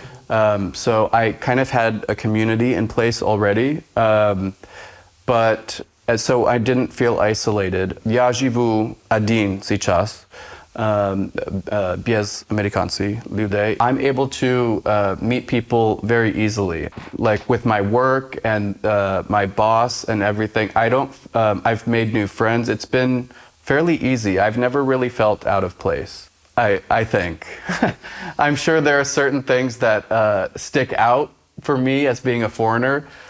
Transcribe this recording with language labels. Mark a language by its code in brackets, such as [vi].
[en] So I kind of had a community in place already, but so I didn't feel isolated. [ru] Я живу один сейчас, без американцев людей. [en] I'm able to meet people very easily, like with my work and my boss and everything. I've made new friends. It's been fairly easy. I've never really felt out of place. I think. I'm sure there are certain things that stick out for me as being a foreigner.